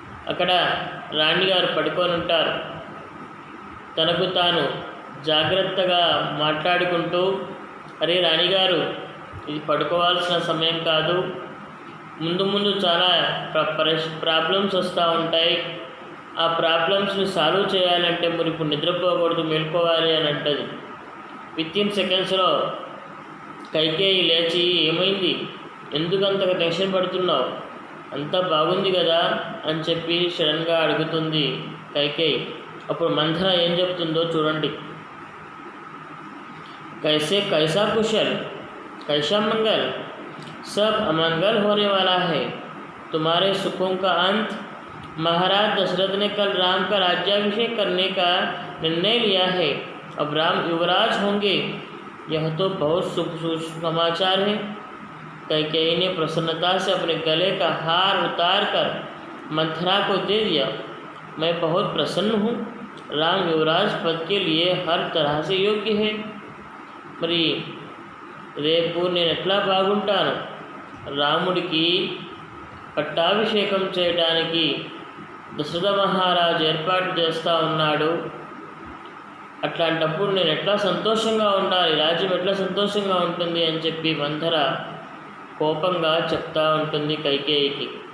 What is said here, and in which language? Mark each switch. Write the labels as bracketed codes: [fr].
[te] అక్కడ రాణిగారు పడుకొని ఉంటారు. తనకు తాను జాగ్రత్తగా మాట్లాడుకుంటూ, అరే రాణిగారు, ఇది పడుకోవాల్సిన సమయం కాదు, ముందు ముందు చాలా ప్రాబ్లమ్స్ వస్తూ ఉంటాయి, ఆ ప్రాబ్లమ్స్ని సాల్వ్ చేయాలంటే మరి ఇప్పుడు నిద్రపోకూడదు, మేల్కోవాలి అని అంటది. వితిన్ సెకండ్స్లో కైకేయి లేచి, ఏమైంది, ఎందుకు అంతగా టెన్షన్ పడుతున్నావు, అంతా బాగుంది కదా అని చెప్పి సడన్గా అడుగుతుంది కైకేయి. అప్పుడు మంథర ఏం చెప్తుందో చూడండి. [hi] कैसा कुशल, कैसा मंगल, सब अमंगल होने वाला है, तुम्हारे सुखों का अंत। महाराज दशरथ ने कल राम का राज्याभिषेक करने का निर्णय लिया है, अब राम युवराज होंगे, यह तो बहुत शुभ समाचार है। कैकेयी ने प्रसन्नता से अपने गले का हार उतार कर मंथरा को दे दिया। मैं बहुत प्रसन्न हूँ, राम युवराज पद के लिए हर तरह से योग्य है। [te] మరి రేపు నేను ఎట్లా బాగుంటాను, రాముడికి పట్టాభిషేకం చేయడానికి దశరథ మహారాజు ఏర్పాటు చేస్తూ ఉన్నాడు, అట్లాంటప్పుడు నేను ఎట్లా సంతోషంగా ఉండాలి, రాజ్యం ఎట్లా సంతోషంగా ఉంటుంది అని చెప్పి మంథర కోపంగా చెప్తూ ఉంటుంది కైకేయికి.